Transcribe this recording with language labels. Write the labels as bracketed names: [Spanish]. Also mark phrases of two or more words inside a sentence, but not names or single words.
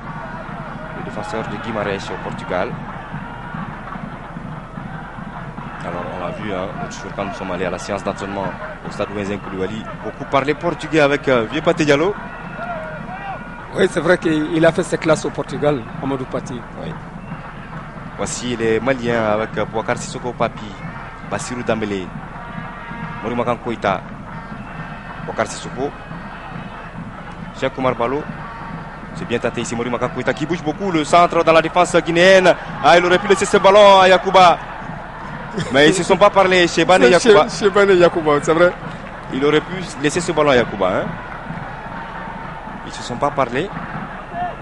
[French] Le défenseur de Guimarães au Portugal. Alors on l'a vu, l'autre jour quand nous sommes allés à la séance d'entraînement au stade Ouenzen Koulibaly, beaucoup parlé portugais avec Vieux Paté Diallo. Oui, c'est vrai qu'il a fait ses classes au Portugal, Amadou Pati. Oui. Voici les Maliens avec Boubacar Sissoko Papi, Bassirou Dambélé, Mori Magan Koita, Boubacar Sissoko, Cheikh Oumar Ballo. C'est bien tenté ici, Mori Magan Koita qui bouge beaucoup, le centre dans la défense guinéenne. Ah, il aurait pu laisser ce ballon à Yacouba. Mais ils ne se sont pas parlé, Cheban et Yacouba. Cheban et Yacouba, c'est vrai. Il aurait pu laisser ce ballon à Yacouba. Ils ne se sont pas parlé.